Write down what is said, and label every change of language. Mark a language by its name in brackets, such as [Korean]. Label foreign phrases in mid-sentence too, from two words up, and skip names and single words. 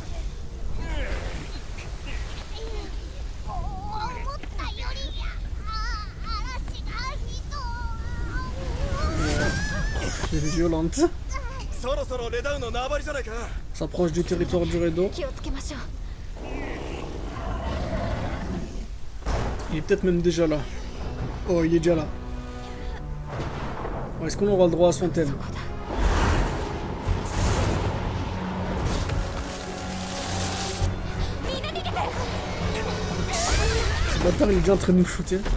[French] C'est violente. On s'approche du territoire du Redo. [Japanese] 気をつけましょう。 [French] Il est peut-être même déjà là. Oh, il est déjà là. Bon, est-ce qu'on aura le droit à son thème? Ce bâtard, il est déjà en train de nous shooter.